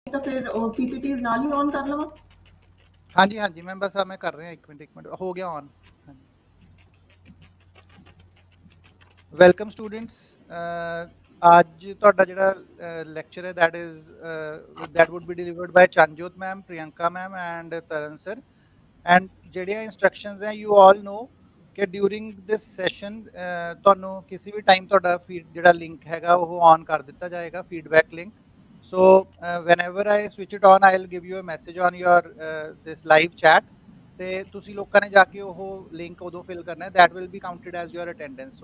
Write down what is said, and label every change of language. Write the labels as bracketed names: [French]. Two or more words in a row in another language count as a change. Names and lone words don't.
[Punjabi] ਤਾਂ ਫਿਰ ਉਹ PPTs ਨਾਲ ਹੀ ਔਨ ਕਰ ਲਵਾਂ। ਹਾਂਜੀ ਹਾਂਜੀ ਮੈਮ ਬਸ ਮੈਂ ਕਰ ਰਿਹਾ, 1 ਮਿੰਟ ਹੋ ਗਿਆ ਔਨ। ਹਾਂਜੀ ਵੈਲਕਮ ਸਟੂਡੈਂਟਸ, ਅੱਜ ਤੁਹਾਡਾ ਜਿਹੜਾ ਲੈਕਚਰ ਹੈ [English] that would be delivered by Chanjyot ma'am, Priyanka ma'am and Taran sir। [Punjabi] ਐਂਡ ਜਿਹੜੀਆਂ ਇੰਸਟਰਕਸ਼ਨਸ ਹੈ [English] you all know [Punjabi] ਕਿ [English] during this session [Punjabi] ਤੁਹਾਨੂੰ ਕਿਸੇ ਵੀ ਟਾਈਮ ਤੁਹਾਡਾ ਫੀਡ ਜਿਹੜਾ ਲਿੰਕ ਹੈਗਾ ਉਹ ਔਨ ਕਰ ਦਿੱਤਾ ਜਾਏਗਾ, ਫੀਡਬੈਕ ਲਿੰਕ। [English] ਸੋ whenever I switch it on, I'll give you a message on your this live chat [Punjabi] ਤੇ ਤੁਸੀਂ ਲੋਕਾਂ ਨੇ ਜਾ ਕੇ ਉਹ ਲਿੰਕ ਉਦੋਂ ਫਿਲ ਕਰਨਾ ਹੈ, [English] that will be counted as your attendance।